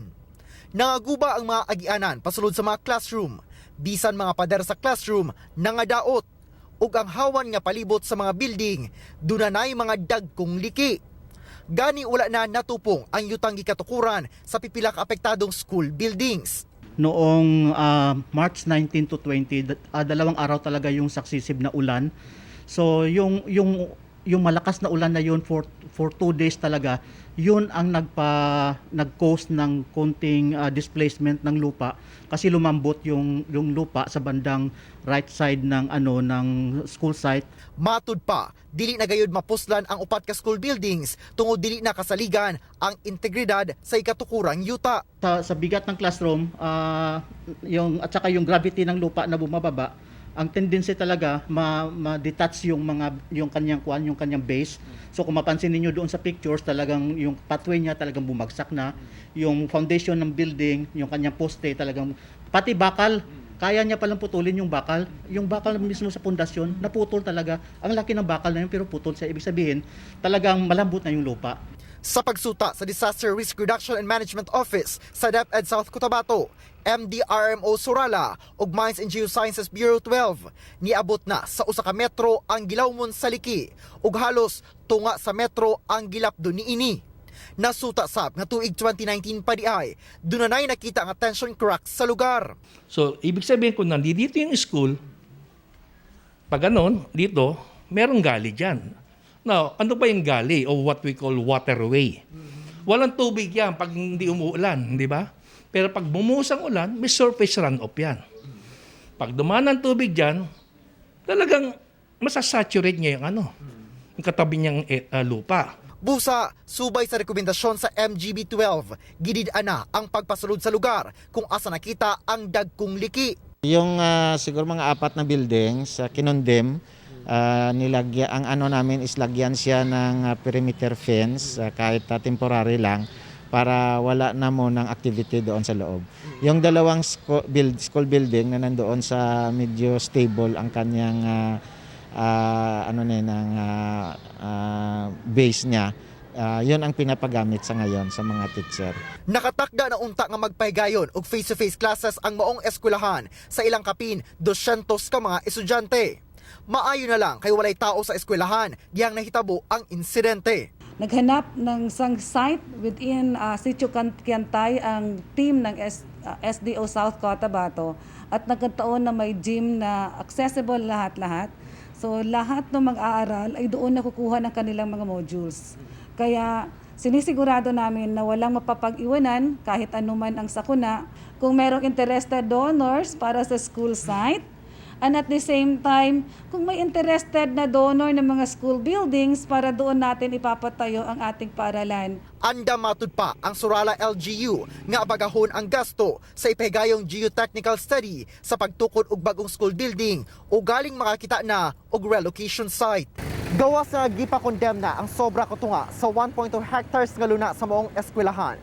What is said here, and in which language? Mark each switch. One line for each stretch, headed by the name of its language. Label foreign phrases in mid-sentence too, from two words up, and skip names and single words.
Cebuano: Nangaguba ang mga agianan pasulod sa mga classroom, bisan mga pader sa classroom nangadaot ug ang hawan nga palibot sa mga building dunay mga dagkong liki. Gani wala na natupong ang yutang gikatukuran sa pipila ka apektadong
English: school buildings.
Filipino: Noong March 19 to 20, dalawang araw talaga yung successive na ulan. So yung malakas na ulan na yun
English: for 2 days
Filipino: talaga, yun ang nag-cause ng konting displacement ng lupa kasi lumambot yung lupa sa bandang right side ng school site.
Cebuano: Matud pa, dili na gayud mapuslan ang upat ka
English: school buildings
Cebuano: tungod dili na kasaligan ang integridad sa ikatukurang yuta.
Filipino: Sa bigat ng classroom, at saka yung gravity ng lupa na bumababa, ang tendency talaga ma-detach yung kanyang base. So kung mapansin niyo doon sa pictures, talagang yung pathway niya talagang bumagsak na. Yung foundation ng building, yung kanyang poste talagang pati bakal, kaya niya palang putulin yung bakal. Yung bakal mismo sa pundasyon, naputol talaga. Ang laki ng bakal na yun pero putol, sa ibig sabihin, talagang malambot na yung lupa.
Cebuano: Sa pagsuta sa Disaster Risk Reduction and Management Office sa DepEd South Cotabato, MDRMO Surala ug Mines and Geosciences Bureau 12, niabot na sa usa ka metro ang gilawmon sa liki ug halos tunga sa metro ang gilapdo niini. Nasuta sab nga tuig 2019 pa di ay dunay nakita nga
English: tension cracks
Cebuano: sa lugar.
Filipino: So, ibig sabihin kung nandito yung school, pag ganon, dito, merong gali dyan. Now, ano ba yung gali o
English: what we call waterway?
Filipino: Walang tubig yan pag hindi umuulan, di ba? Pero pag bumuhos ang ulan, may
English: surface runoff
Filipino: yan. Pag dumaan ang tubig dyan, talagang masasaturate niya yung katabi niyang lupa.
Cebuano: Busa, subay sa rekomendasyon sa MGB-12, gidid-an na ang pagpasulod sa lugar kung asa nakita ang dagkong liki.
Filipino: Yung siguro mga 4 na buildings, kinondem, ang namin is lagyan siya ng
English: perimeter fence
Filipino: kahit temporary lang para wala na mo ng activity doon sa loob. Yung dalawang
English: school building
Filipino: na nandoon sa medyo stable ang kanyang base niya, yun ang pinapagamit sa ngayon sa mga teacher.
Cebuano: Nakatakda na unta nga magpahigayon og
English: face-to-face classes
Cebuano: ang maong eskwelahan sa ilang kapin 200 ka mga estudyante. Maayo na lang kay walay tao sa eskwelahan diyang nahitabo ang insidente.
Filipino: Naghanap ng isang site within Sitio Kiantay ang team ng SDO South Cotabato at nagkataon na may gym na accessible lahat-lahat. So lahat ng mag-aaral ay doon nakukuha ng kanilang mga modules. Kaya sinisigurado namin na walang mapapag-iwanan kahit anuman ang sakuna. Kung merong interested donors para sa school site, and at the same time, kung may interested na donor ng mga
English: school buildings
Filipino: para doon natin ipapatayo ang ating paaralan.
Cebuano: Anda matud pa ang Surala LGU nga abagahon ang gasto sa ipahigayong
English: geotechnical study
Cebuano: sa pagtukod og bagong
English: school building
Cebuano: o galing makakita na og
English: relocation site.
Cebuano: Gawas nga gipakondem na ang sobra kutunga sa 1.2 hectares nga luna sa maong eskwelahan.